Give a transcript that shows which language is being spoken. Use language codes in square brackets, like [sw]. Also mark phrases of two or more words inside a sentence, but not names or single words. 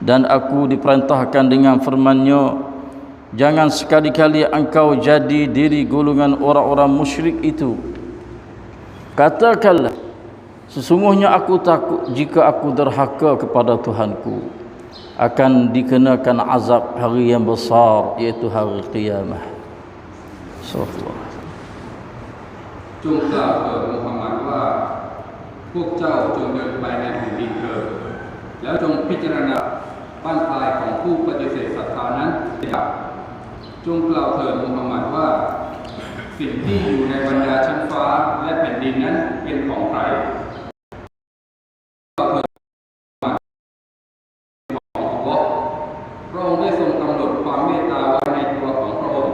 [ms] Dan aku diperintahkan dengan firman-Nya, jangan sekali-kali engkau jadi diri golongan orang-orang musyrik itu. Katakanlah, sesungguhnya aku takut jika aku derhaka kepada Tuhanku, akan dikenakan azab hari yang besar, iaitu hari qiyamah. Subhanallah. [th] จงกล่าวเถิดมูฮัมหมัดว่าพวกเจ้าจงเดินไปในแผ่นดินเถิดแล้วจงพิจารณาบ้านปลายของผู้ปฏิเสธศรัทธานั้นจงกล่าวเถิดมูฮัมหมัดว่าสิ่งที่อยู่ในบรรดาชั้นฟ้าและแผ่นดินนั้นเป็นของใครของอัลเลาะห์พระองค์ได้ทรงกำหนดความเมตตาไว้ในตัวของพระองค์